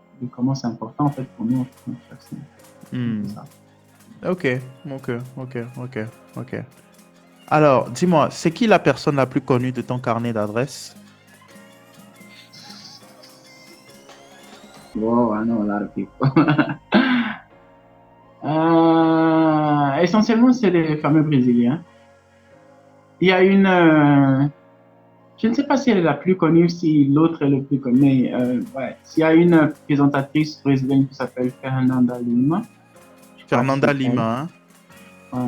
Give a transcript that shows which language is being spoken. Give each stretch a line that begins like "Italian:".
French: comment c'est important en fait pour nous. Hmm. C'est ça. Ok. Alors, dis-moi, c'est qui la personne la plus connue de ton carnet d'adresses?
English: Wow, I know a lot of people.
French: Essentiellement, c'est les fameux Brésiliens. Il y a une, je ne sais pas si elle est la plus connue, si l'autre est le plus connu, mais ouais, il y a une présentatrice brésilienne qui s'appelle Fernanda Lima. Je crois que Fernanda c'est elle. Lima, hein?